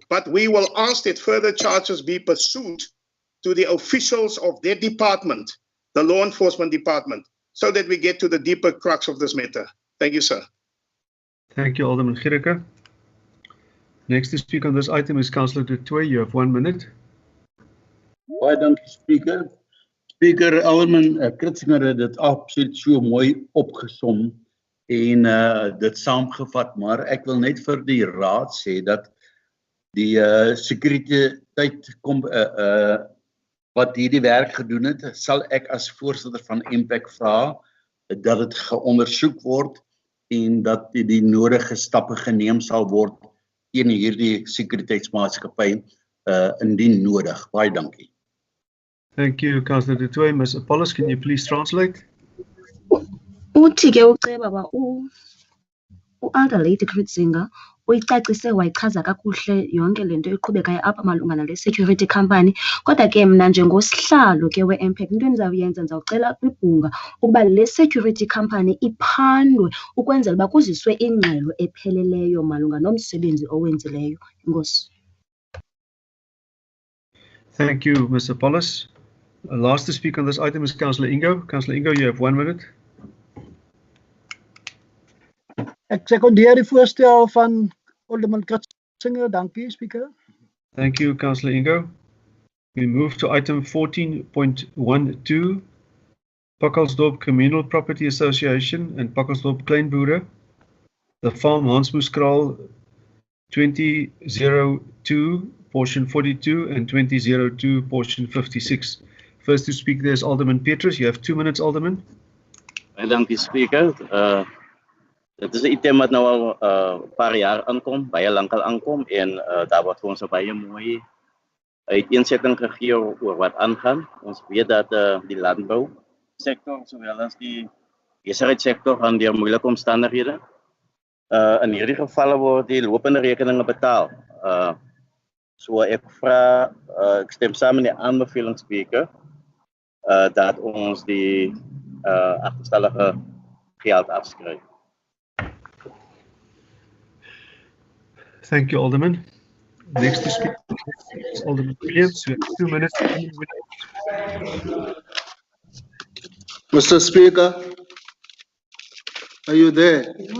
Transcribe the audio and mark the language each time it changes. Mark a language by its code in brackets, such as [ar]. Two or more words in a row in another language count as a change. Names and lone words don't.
[en] But we will ask that further charges be pursued to the officials of their department, the law enforcement department, so that we get to the deeper crux of this matter. Thank you, sir. Thank you, Alderman Giereke. Next to speak on this item is Councillor Du Toit. You have 1 minute. [af] Baie dankie, Speaker. Speaker, Alderman Kritzinger het dit absoluut so mooi opgesom en dit saamgevat, maar ek wil net vir die raad sê dat die sekuriteit wat hierdie werk gedoen het, sal ek as voorsitter van MPEC vra dat dit geondersoek word en dat die nodige stappe geneem sal word teen hierdie sekuriteitsmaatskappy indien nodig. Baie dankie. [en] Thank you, Councillor Du Toit. Ms. Apollos, can you please translate? [xh] Uthi ke uceba ba u- [en] Alder Lady [xh] Kritzinger uyicacise wayichaza kakuhle yonke lento iqhubekayo apha malunga nale [en] security company, [xh] kodwa ke mna njengosihlalo ke we-MPEC into endizawuyenza ndizawucela kwibhunga ukuba le security company iphandwe ukwenzela uba kuziswe ingxelo epheleleyo malunga nomsebenzi owenzileyo. Enkosi. [en] Thank you, Ms. Apollos. Last to speak on this item is Councillor Ingo. Councillor Ingo, you have 1 minute. [af] Ek sekondeer die voorstel van Alderman Kritzinger. Dankie, Speaker. [en] Thank you, Councillor Ingo. We move to item 14.12, Pakkalsdorp Communal Property Association and Pakkalsdorp Kleinboere. The farm Hansmoeskraal 2002, portion 42 and 2002, portion 56. First to speak there is Alderman Petrus. You have 2 minutes, Alderman. Thank you, Speaker. [af] Dit is 'n item wat nou al paar jaar aankom, baie lankal aankom en daar word vir ons 'n baie mooi uiteensetting gegee oor wat aangaan. Ons weet dat die landbou sector sowel as die besigheidsektor hanteer moeilike omstandighede. In hierdie gevalle word die lopende rekeninge betaal. So ek vra, ek stem saam met die aanbeveling spreker dat ons die agterstallige geld afskryf. [en] Thank you, Alderman. Next to speak is Alderman Williams. We have 2 minutes. Mr. Speaker, are you there?